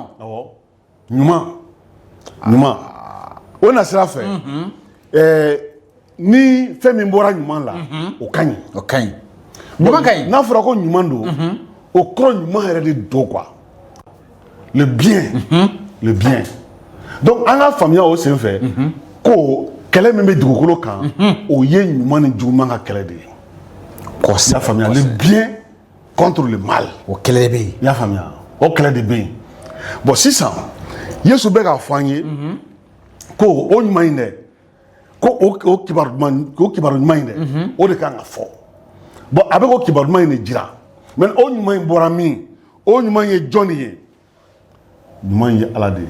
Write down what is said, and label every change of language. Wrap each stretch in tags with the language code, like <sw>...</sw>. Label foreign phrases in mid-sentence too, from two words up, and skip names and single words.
<bm>awɔ ɲuman o na sira fɛ ni fɛn min bɔra ɲuman la o ka ɲi ɲuman ka ɲi n'a fɔra ko ɲuman don o kɔrɔ ɲuman yɛrɛ de don</bm> <fr>quoi le bien</fr> <bm>donc an ka faamuya o sen fɛ ko kɛlɛ min bɛ dugukolo kan o ye ɲuman ni juguman ka kɛlɛ de ye kɔsɛbɛ y'a faamuya</bm> <fr>le bien contre le mal</fr> <bm>o kɛlɛ de bɛ yen y'a faamuya o kɛlɛ de bɛ yen bon sisan Yesu bɛ k'a fɔ an ye ko o ɲuman in dɛ ko o kibaru ɲuman in dɛ o de kan ka fɔ bon a bɛ k'o kibaru ɲuman in de jira mais o ɲuman in bɔra min o ɲuman ye jɔn de ye ɲuman in ye Ala de ye</bm>